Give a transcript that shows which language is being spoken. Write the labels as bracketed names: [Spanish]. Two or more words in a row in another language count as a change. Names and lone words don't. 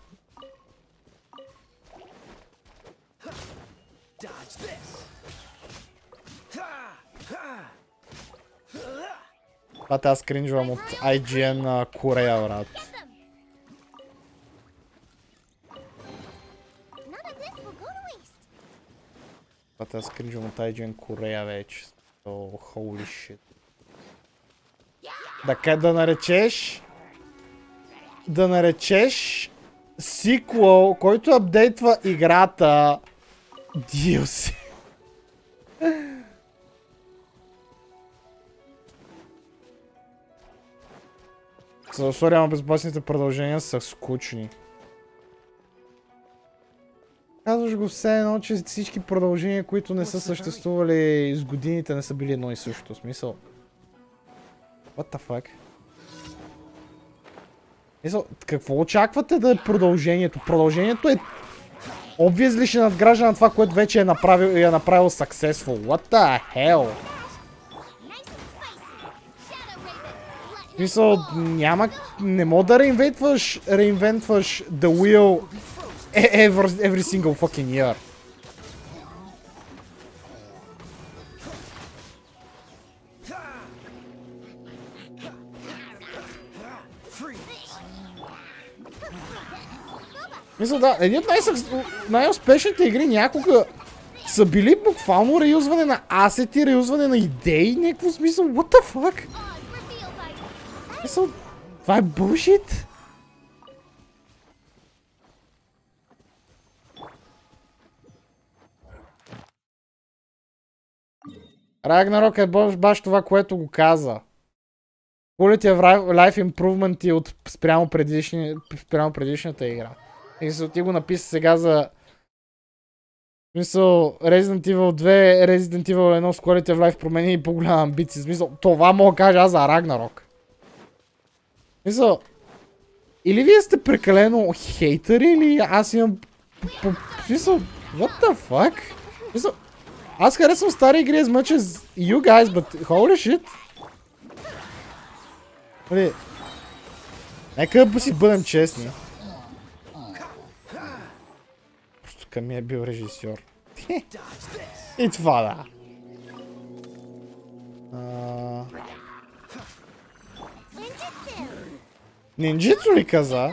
[Bulgarian] Това аз кринжвам от IGN Корея, брат. Това аз кринжвам от IGN Корея вече. [English] Holy shit. [Bulgarian] Да наречеш сиквел, който апдейтва играта DLC. Сори, ама безопасните продължения са скучни. Казваш го все едно, че всички продължения, които не са съществували с годините, не са били едно и също. Смисъл. [English] What the fuck? [Bulgarian] Мисъл, какво очаквате да е продължението? Продължението е obviously ще надгражда на това, което вече е направил successful. [English] What the hell? [Bulgarian] Мисъл, не мога да реинвентваш [English] the wheel every single fucking year. [Bulgarian] Мисля, да, един от най-успешните игри някога са били буквално реюзване на асети, реюзване на идеи, някакво смисъл, [English] what the fuck? [Bulgarian] Мисъл, това е bullshit? Ragnarok е баш това, което го каза. [English] Quality of Life Improvement [Bulgarian] от спрямо предишната игра. И ти го написа сега за... Смисъл, Resident Evil 2, Resident Evil 1 с [English] Quality of Life [Bulgarian] промени и по-голяма амбиция. Смисъл, това мога да кажа аз за Ragnarok. Смисъл, или вие сте прекалено хейтери, или аз имам... Смисъл, [English] what the fuck? [Bulgarian] Смисъл, аз харесвам стари игри [English] as much as you guys, but holy shit. [Bulgarian] Нека си бъдем честни. Просто към ми е бил режисьор. И това да. Нинджитсу ли каза?